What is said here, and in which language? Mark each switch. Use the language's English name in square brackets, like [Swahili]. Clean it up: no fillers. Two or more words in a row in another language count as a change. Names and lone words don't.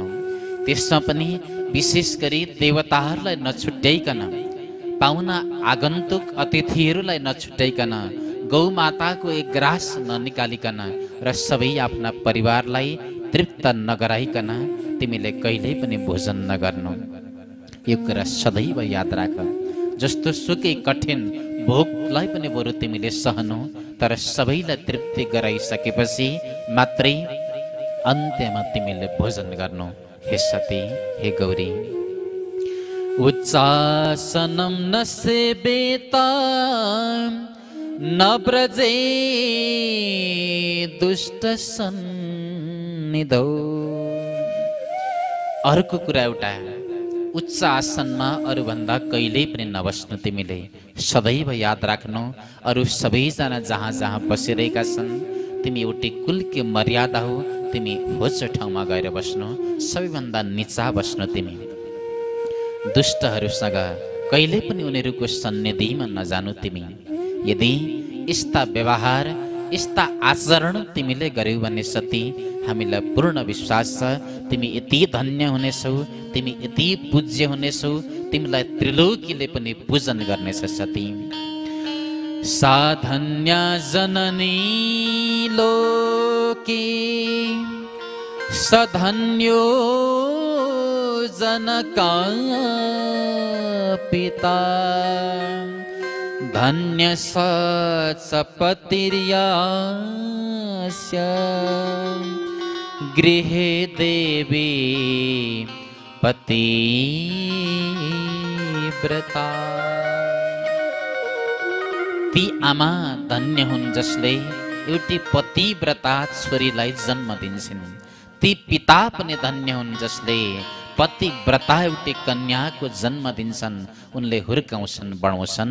[Nepali] त्यसमा पनि विशेष गरी देवताहरूलाई नछुट्याइकन, पाहुना आगन्तुक अतिथिहरूलाई नछुट्याइकन, गौमाताको एक ग्रास ननिकालिकन र सबै आफ्ना परिवारलाई तृप्त नगराइकन तिमीले कहिल्यै पनि भोजन नगर्नु। यो कुरा सदैव याद राख। जस्तो सुकै कठिन भोकलाई पनि बरु तिमीले सहनु, तर सबैलाई तृप्ति गराइसकेपछि मात्रै अन्त्यमा तिमीले भोजन गर्नु। [Sanskrit] हे सती, हे गौरी, उच्चासनं न सेवेत न व्रजे दुष्ट सन्निधौ। [Nepali] अर्को कुरा एउटा, उच्च आसनमा अरूभन्दा कहिल्यै पनि नबस्नु तिमीले। सदैव याद राख्नु, अरू सबैजना जहाँ जहाँ बसिरहेका छन्, तिमी एउटै कुलकी मर्यादा हो, तिमी होचो ठाउँमा गएर बस्नु, सबैभन्दा निचा बस्नु तिमी। दुष्टहरूसँग कहिल्यै पनि उनीहरूको सन्निधिमा नजानु तिमी। यदि यस्ता व्यवहार, यस्ता आचरण तिमीले गर्यौ भने सती, हामीलाई पूर्ण विश्वास छ तिमी यति धन्य हुनेछौ, तिमी यति पूज्य हुनेछौ, तिमीलाई त्रिलोकीले पनि पूजन गर्नेछ सती। [Sanskrit] साधन्या जननी लोके सधन्यो जनका पिता धन्य सपतिर्यास्य गृहे देवी पतिव्रता। [Nepali] ती आमा धन्य हुन् जसले एउटी पतिव्रता छोरीलाई जन्म दिन्छन्। ती पिता पनि धन्य हुन् जसले पतिव्रता एउटी कन्याको जन्म दिन्छन्, उनले हुर्काउँछन्, बढाउँछन्।